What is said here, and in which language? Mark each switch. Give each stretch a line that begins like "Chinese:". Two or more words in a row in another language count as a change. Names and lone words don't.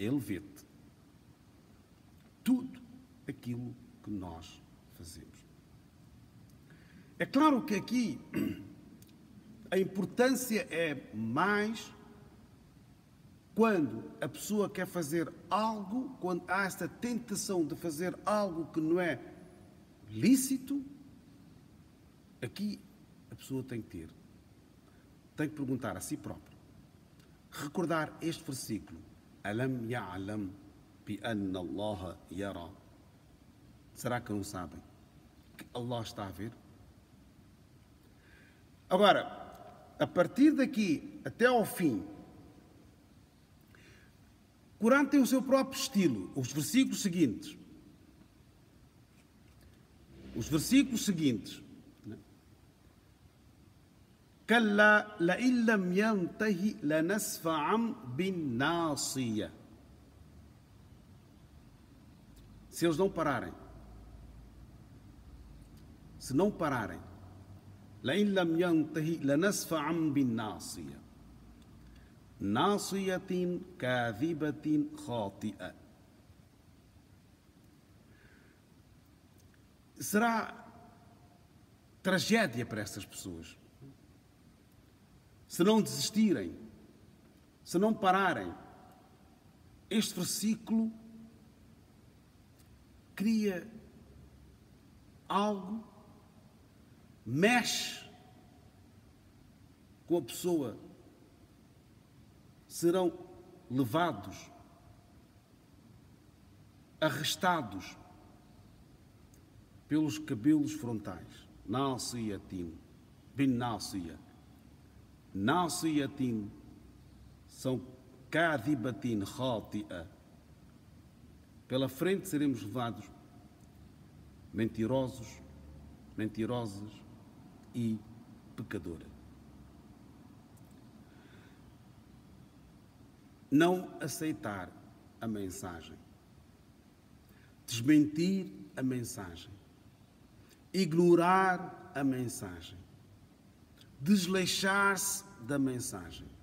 Portuguese: Ele vê-te. Tudo aquilo que que nós fazemos. É claro que aqui a importância é mais quando a pessoa quer fazer algo, quando há esta tentação de fazer algo que não é lícito, aqui a pessoa tem que perguntar a si própria, recordar este versículo,
Arabic: ألم يعلم بأن الله يرى.
Portuguese: Será que não sabem que Allah está a ver? Agora, a partir daqui até ao fim, o Corão tem o seu próprio estilo. Os versículos seguintes.
Arabic: كلا لئن لم ينته لنسفعا بالناصية.
Portuguese: Se eles não pararem,
Arabic: لئن لم ينته لنسفعا بالناصية. ناصية كاذبة خاطئة.
Portuguese: Será tragédia para essas pessoas se não desistirem, se não pararem. Este versículo cria algo, mexe com a pessoa. Serão levados, arrastados pelos cabelos frontais.
Arabic: ناصية بالناصية ناصية são كاذبة خاطئة.
Portuguese: Pela frente seremos levados mentirosos, mentirosas e pecadora. Não aceitar a mensagem, desmentir a mensagem, ignorar a mensagem, desleixar-se da mensagem.